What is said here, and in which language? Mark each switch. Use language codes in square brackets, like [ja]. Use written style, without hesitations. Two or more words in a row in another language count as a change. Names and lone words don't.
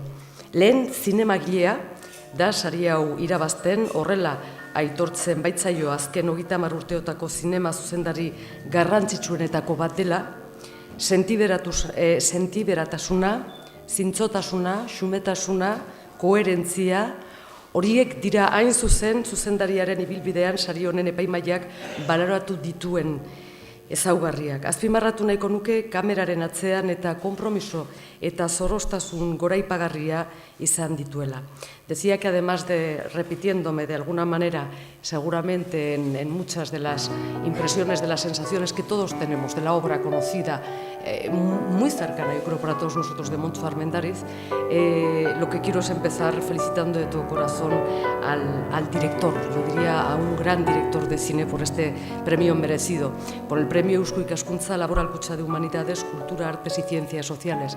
[eu] Lehen zinemagilea da sari hau irabazten, horrela aitortzen baitzaio azken 30 urteotako zinema zuzendari garrantzitsuenetako bat dela, sentiberatasuna, zintzotasuna, xumetasuna, koherentzia, horiek dira hain zuzendariaren ibilbidean sari honen epaimaiak baloratu dituen ezaugarriak. Azpimarratu nahiko nuke kameraren atzean eta konpromiso eta zorroztasun goraipagarria izan dituela. [es] Decía que además de, repitiéndome de alguna manera, seguramente en muchas de las impresiones, de las sensaciones que todos tenemos de la obra conocida, muy cercana, yo creo, para todos nosotros, de Montxo Armendariz, lo que quiero es empezar felicitando de todo corazón al director, yo diría a un gran director de cine por este premio merecido, por el premio Eusko Ikaskuntza Laboral Kutxa de Humanidades, Cultura, Artes y Ciencias Sociales.